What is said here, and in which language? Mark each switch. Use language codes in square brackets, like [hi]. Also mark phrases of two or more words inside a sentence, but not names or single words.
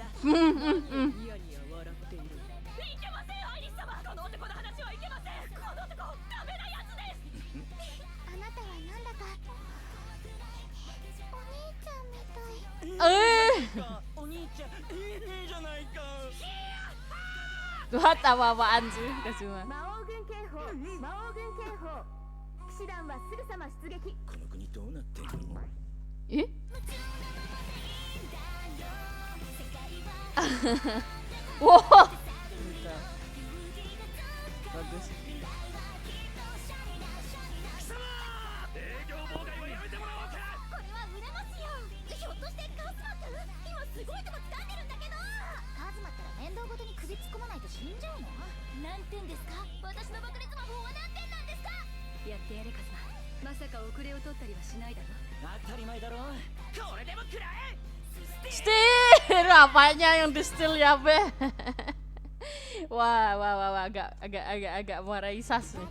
[ja] ニヤニヤ笑っている。いけませんアイリス様。この男の話はいけません。この男ダメなやつです。あなたはなんだかお兄ちゃんみたい。お兄ちゃんいいじゃないか。 [id] What apa-apaan sih Kazuma? [ja] 魔王軍警報、魔王軍警報。騎士団はすぐさま出撃。この国どうなってるの？えWow. [id] Bagus. [ja] 営業妨害はやめてもらおうか。これは売れますよ。ひょっとしてカズマくん今すごいとこ掴んでるんだけど。カズマったら面倒ごとに首突っ込まないと死んじゃうの。何点ですか？私の爆裂魔法は何点なんですか？やってやれカズマ。まさか遅れを取ったりはしないだろ。当たり前だろ。これでも食らえ。 [id] Steal apanya yang di steal ya be? Wah, agak muarai sas nih.